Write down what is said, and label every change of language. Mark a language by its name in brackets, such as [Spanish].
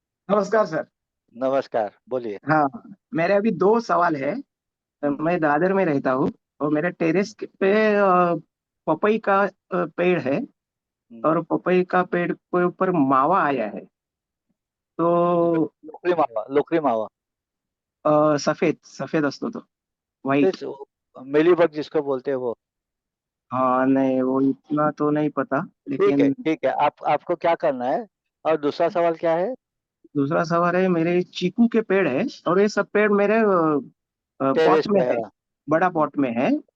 [Hindi] नमस्कार सर। नमस्कार, बोलिए। हाँ, मेरे अभी दो सवाल है। मैं दादर में रहता हूँ और मेरे टेरेस पे पपई का पेड़ है, और पपई का पेड़ के ऊपर मावा आया है। तो [Marathi] लोकरी मावा, लोकरी मावा। सफेद सफेद असतो तो व्हाइट। [Hindi] मिलीबग जिसको बोलते हैं वो। हाँ नहीं, वो इतना तो नहीं पता, ठीक है, लेकिन ठीक है। आपको क्या करना है, और दूसरा सवाल क्या है? दूसरा सवाल है, मेरे चीकू के पेड़ है और ये सब पेड़ मेरे टेरेस पॉट में पे है, है। बड़ा पॉट में है।